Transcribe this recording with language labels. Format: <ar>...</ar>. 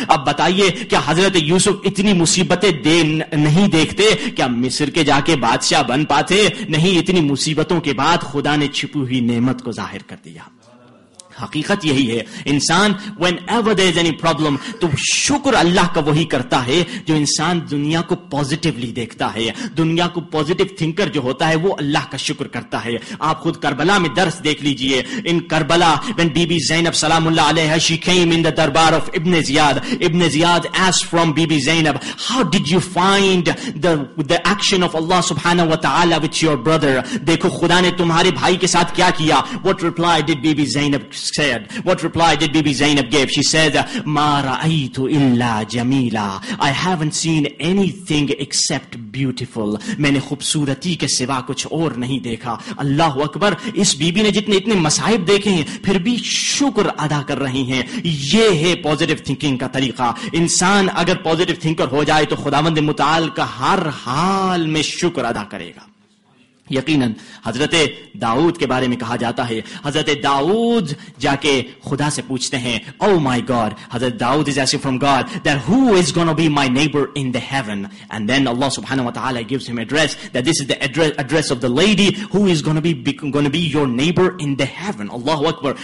<ur>اب بتائیے کیا حضرت یوسف اتنی مصیبتیں نہیں دیکھتے, کیا مصر کے جا کے بادشاہ بن پاتے؟ نہیں, اتنی مصیبتوں کے بعد خدا نے چھپی ہوئی نعمت کو ظاہر کر دیا. حقیقت یہی ہے, انسان</ur> <en>whenever there is any problem</en> <ur>تو شکر اللہ کا وہی کرتا ہے جو انسان دنیا کو پازیٹیولی دیکھتا ہے. دنیا کو پازیٹیو تھنکر جو ہوتا ہے وہ اللہ کا شکر کرتا ہے. آپ خود کربلا میں درس دیکھ لیجئے.</ur> <en>In Karbala when Bibi Zainab سلام اللہ علیہ she came in the دربار of Ibn Ziyad asked from Bibi Zainab, how did you find the action of Allah subhanahu wa ta'ala with your brother?</en> <ur>دیکھو خدا نے تمہارے بھائی کے ساتھ کیا کیا.</ur> <en>What reply did Bibi Zainab said? What reply did Bibi Zainab give? She said,</en> <ar>Ma ra'aytu illa jamila.</ar> <en>I haven't seen anything except beautiful.</en> <ur>میں نے خوبصورتی کے سوا کچھ اور نہیں دیکھا. اللہ اکبر. اس بی بی نے جتنے اتنے مصائب دیکھے ہیں پھر بھی شکر ادا کر رہی ہیں. یہ ہے پازیٹیو تھنکنگ کا طریقہ. انسان اگر پازیٹیو تھنکر ہو جائے تو خداوند متعال کا ہر حال میں شکر ادا کرے گا. یقیناً حضرت داؤد کے بارے میں کہا جاتا ہے, حضرت داؤد جا کے خدا سے پوچھتے ہیں,</ur> <en>oh my God, حضرت Dawood is asking from God that who is going to be my neighbor in the heaven, and then Allah subhanahu wa ta'ala gives him address that this is the address of the lady who is going to be your neighbor in the heaven. Allahu Akbar.</en>